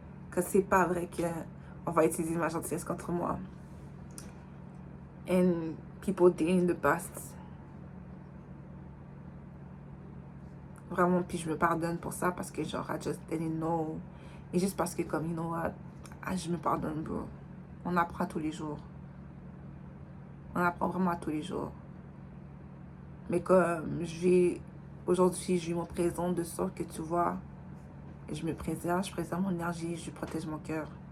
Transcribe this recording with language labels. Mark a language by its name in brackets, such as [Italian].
[French] Parce que c'est pas vrai qu'on va utiliser ma gentillesse contre moi. [English] And people did in the past. [French] Vraiment, puis je me pardonne pour ça parce que genre, [English] I just didn't know. [French] Et juste parce que comme, [English] you know what, [French] je me pardonne, bro. On apprend tous les jours. On apprend vraiment tous les jours. Mais comme aujourd'hui, je vis mon présent de sorte que tu vois, je me préserve, je préserve mon énergie, je protège mon cœur.